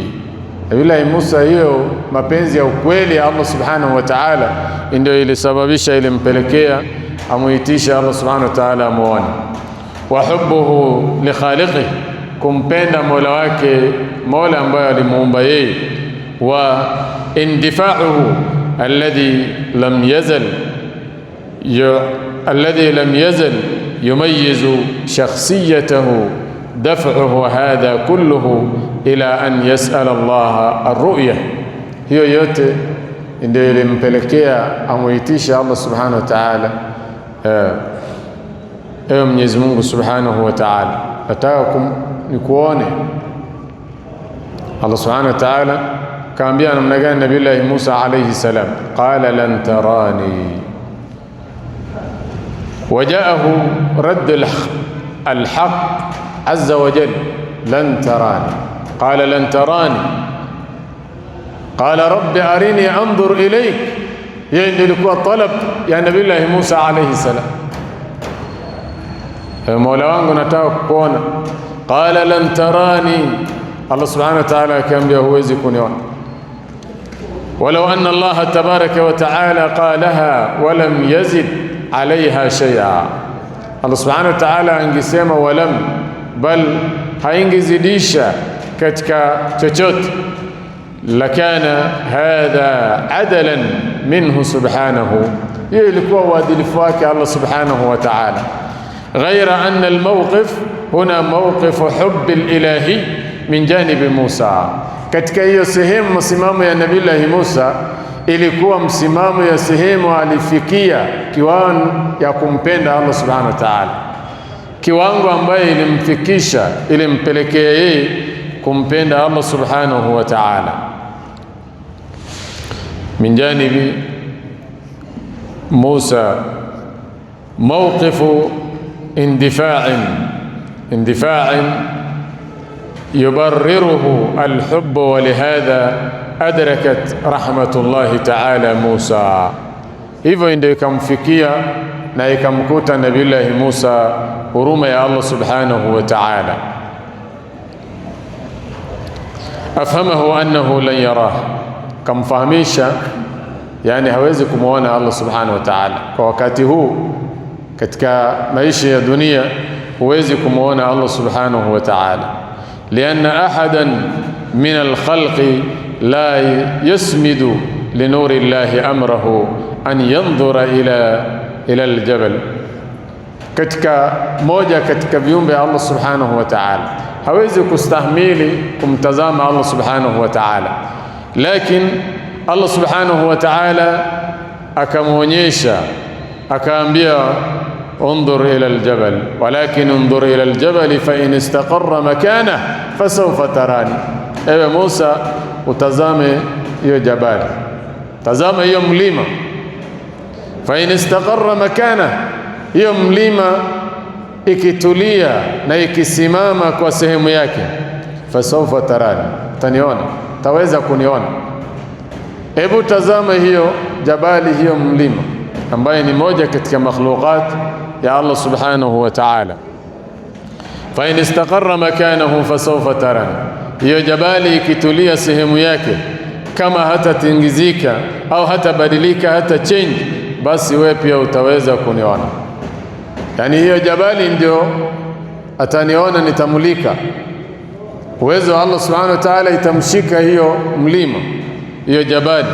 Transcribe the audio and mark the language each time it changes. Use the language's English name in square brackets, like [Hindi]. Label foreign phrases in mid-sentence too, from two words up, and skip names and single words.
[Swahili] Bila Musa, hiyo mapenzi ya ukweli ya Allah [Arabic] سبحانه وتعالى [Swahili] ndio ilisababisha ilimpelekea amuitisha Allah [Arabic] سبحانه وتعالى [Swahili] amuone. [Arabic] وحبه لخالقه, [Swahili] kumpenda Mola wake, Mola ambaye alimuumba yeye. [Arabic] واندفاعه الذي لم يزل يميز شخصيته دفعه هذا كله إلى أن يسأل الله الرؤية. [Swahili] Hiyo yote ndio ilimpelekea amuitisha Allah [Arabic] سبحانه وتعالى, [Swahili] ewe Mwenyezi Mungu [Arabic] سبحانه وتعالى, [Swahili] nataka nikuone. Allah [Arabic] سبحانه وتعالى [Swahili] kaambia namna gani Nabii Musa [Arabic] عليه السلام, قال لن تراني. وجاءه رد الحق عز وجل، لن تراني. قال لن تراني، قال رب أرني أنظر إليك. [Swahili] Hiyo ndio ilikuwa talab ya Nabii Musa [Arabic] عليه السلام, [Swahili] Mola wangu nataka kukuona. [Arabic] قال لن تراني, [Swahili] Allah [Arabic] سبحانه وتعالى [Swahili] akaambia huwezi kuniona. [Arabic] ولو أن الله تبارك وتعالى قالها ولم يزد عليها شيئا الله سبحانه وتعالى angesema walam, bal [Swahili] haingezidisha katika chochote, [Arabic] لكن هذا عدلا منه سبحانه, [Swahili] hiyo ilikuwa uadilifu wake [Arabic] الله سبحانه وتعالى. غير أن الموقف هنا موقف حب الإلهي من جانب موسى. [Swahili] Katika hiyo sehemu msimamo ya Nabii Musa ilikuwa msimamo ya sehemu alifikia kiwango ya kumpenda Allah [Arabic] سبحانه وتعالى, [Swahili] kiwango ambaye ilimfikisha ilimpelekea yeye kumpenda Allah [Arabic] سبحانه وتعالى. من جانب موسى موقف اندفاع يبرره الحب، ولهذا أدركت رحمة الله تعالى موسى. [Swahili] hivyo ndio ikamfikia na ikamkuta Nabii Musa huruma ya Allah [Arabic] سبحانه وتعالى. أفهمه أنه لن يراه, [Swahili] kamfahamisha yani hawezi kumuona Allah [Arabic] سبحانه وتعالى [Swahili] kwa wakati huu. Katika maisha ya dunia huwezi kumuona [Arabic] Allah سبحانه وتعالى لأن أحدا من الخلق لا يصمد لنور الله أمره أن ينظر إلى الجبل. [Swahili] Katika moja katika viumbe Allah [Arabic] سبحانه وتعالى [Swahili] hawezi kustahimili kumtazama Allah [Arabic] سبحانه وتعالى, [Swahili] lakini Allah [Arabic] سبحانه وتعالى [Swahili] akamuonyesha, akaambia [Arabic] انظر إلى الجبل ولكن انظر إلى الجبل فإن استقر مكانه فسوف تراني. [Swahili] ewe Musa, utazame hiyo jabali, tazama hiyo mlima. [Arabic] فإن استقر مكانه, [Swahili] hiyo mlima ikitulia na ikisimama kwa sehemu yake, [Arabic] فسوف تراني, [Swahili] utaniona, taweza kuniona. Hebu tazama hiyo jabali, hiyo mlima ambaye ni moja katika makhluqat ya Allah [Arabic] سبحانه وتعالى. فإن استقر مكانه فسوف تراني, [Swahili] hiyo jabali ikitulia sehemu yake, kama hata tingizika au hata badilika hata change, basi wewe pia utaweza kuniona. Yani hiyo jabali ndio ataniona, nitamulika. Uwezo wa Allah [Arabic] سبحانه وتعالى [Swahili] itamshika hiyo mlima, hiyo jabali.